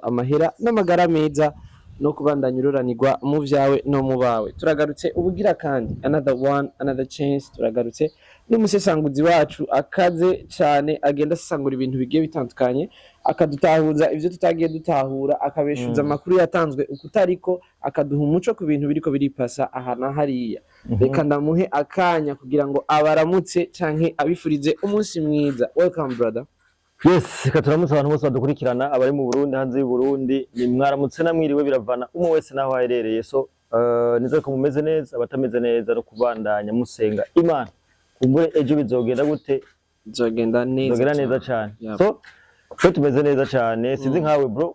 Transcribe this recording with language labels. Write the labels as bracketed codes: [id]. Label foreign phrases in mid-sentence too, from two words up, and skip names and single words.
[rn] amahera n'amagara meza no kubandanya ururanirwa mu vyawe no mu bawe turagarutse ubugira kandi [en] another chance [rn] turagarutse n'umusesanguzi wacu akaze cyane agenda asesangura ibintu bigiye bitandukanye akadutahuza ivyo tutagiye dutahura akabeshuza amakuru yatanzwe ukutariko akaduha umuco ku bintu biriko biripasa aha na hariya reka ndamuhe akanya kugira ngo abaramutse canke abifurize umunsi mwiza. [en] Welcome brother. Yes, [rn] katuramutse abantu bose badukurikirana abari mu Burundi hanze y'u Burundi ni mwaramutse namwiriwe biravana umwe wese naho aherereye so nizere ko mumeze neza abatameze neza no kubandanya musenga Imana kumbure ejo bizogenda gute bizogenda neza cyane so tumeze neza cyane sinzi nkawe bro